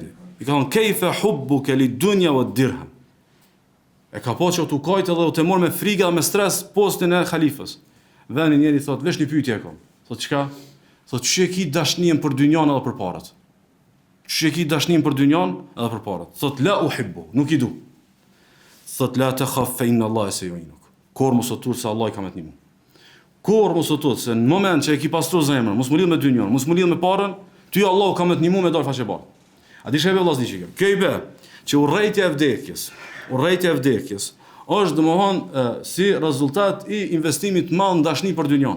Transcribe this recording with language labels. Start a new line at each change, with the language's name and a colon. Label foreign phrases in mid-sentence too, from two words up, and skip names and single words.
Albanian: I ka thonë
Arabic: كيف حبك للدنيا والدرهم.
Albanian: E ka po që u kajt edhe u të mor me frikë dhe me stres postin e halifës. Dhe një njeri thot, vesh një pyetje e kom. Thot çka? Thot çe ki dashnien për dynjan edhe për parat. Çe ki dashnien për dynjan edhe për parat. Thot
Arabic: لا أحب,
Albanian: nuk i du. Thot
Arabic: لا تخف فإن الله سيعينك.
Albanian: Kur mos u tut se Allah i ka me të ndihmu. Kur mos u tut se në moment që e ki pastru zemrën, mos më lidh me dynjan, mos më lidh me parën, ty Allah ka me të ndihmu me dal faqe bardh. A di sheve vëllazë diçka. Kjo i bë që urrejtja e vdekjes është domethënë si rezultat i investimit të madh në dashni për dynjan.